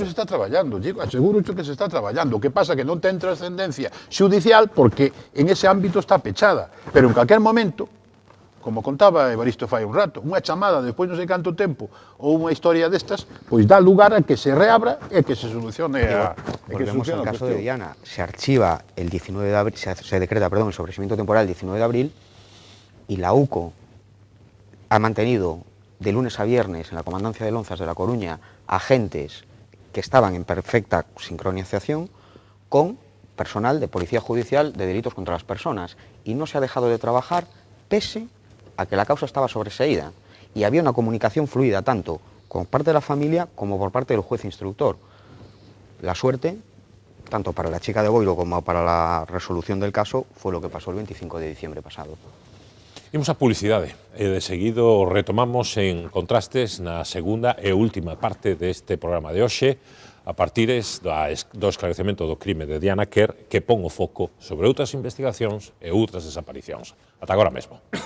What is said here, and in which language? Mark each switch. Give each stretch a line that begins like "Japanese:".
Galician: Claro que se está traballando, aseguro que se está traballando. O que pasa é que non ten trascendencia xudicial porque en ese ámbito está pechada. Pero en calquer momento, como contaba Evaristo fai un rato, unha chamada despois non sei canto tempo ou unha historia destas, pois dá lugar a que se reabra e que se solucione
Spanish: Volvemos al caso de Diana. Se archiva el 19 de abril, se decreta, el sobreseimiento temporal el 19 de abril y la UCO ha mantenido de lunes a viernes en la comandancia de Lonzas de La Coruña agentes que estaban en perfecta sincronización con personal de Policía Judicial de delitos contra las personas y no se ha dejado de trabajar pese a que la causa estaba sobreseída y había una comunicación fluida tanto por parte de la familia como por parte del juez instructor. La suerte, tanto para la chica de Boiro como para la resolución del caso, fue lo que pasó el 25 de diciembre pasado.
Galician: Imos a publicidade e de seguido retomamos en Contrastes na segunda e última parte deste programa de hoxe a partir do esclarecemento do crime de Diana Quer que pon o foco sobre outras investigacións e outras desaparicións. Ata agora mesmo.